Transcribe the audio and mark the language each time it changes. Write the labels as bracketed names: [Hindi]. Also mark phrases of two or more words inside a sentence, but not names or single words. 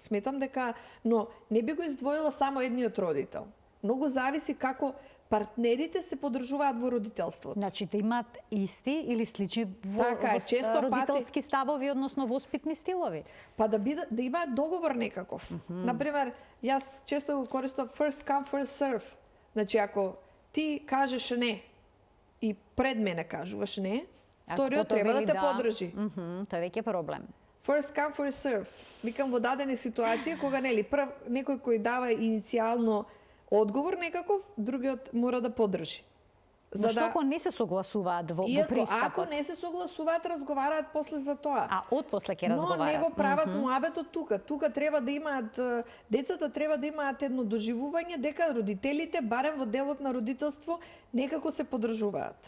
[Macedonian] Сметам дека, но не би го издвоила само едниот родител. Многу зависи како партнерите се подржуваат во родителството. Значи да имаат исти или слични често родителски ставови, односно воспитни стилови. Па да имаат договор некаков. Например, јас често го користам [English] first come first serve. [Macedonian] Значи ако ти кажеш не и пред мене кажуваш не, вториот треба да те подржи. Тоа веќе е проблем. [English] First come first serve. [Macedonian] Викам во дадени ситуации кога нели прв некој кој дава иницијално одговор некаков, другиот мора да подржи. За што ако не се согласуваат во пристапот? Ако не се согласуваат, разговараат после за тоа. А отпосле ќе разговараат. Но не го прават муабетот тука. Тука треба да имаат, децата треба да имаат едно доживување дека родителите, барем во делот на родителство, некако се подржуваат.